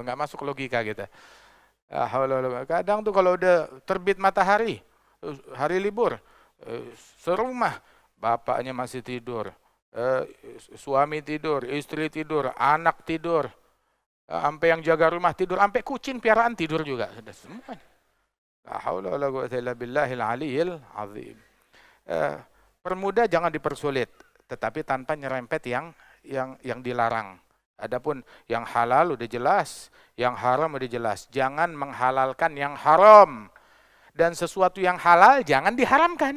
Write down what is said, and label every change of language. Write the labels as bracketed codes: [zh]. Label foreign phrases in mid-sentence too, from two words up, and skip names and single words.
[id] Nggak masuk logika kita. Kadang tuh kalau udah terbit matahari, hari libur, serumah, bapaknya masih tidur, suami tidur, istri tidur, anak tidur, sampai yang jaga rumah tidur, sampai kucing piaraan tidur juga. Sudah semuanya. [ar] لا حول ولا قوة إلا بالله العلي العظيم. [id] Permudah, jangan dipersulit, tetapi tanpa nyerempet yang dilarang. Adapun yang halal udah jelas, yang haram udah jelas. Jangan menghalalkan yang haram. Dan sesuatu yang halal jangan diharamkan.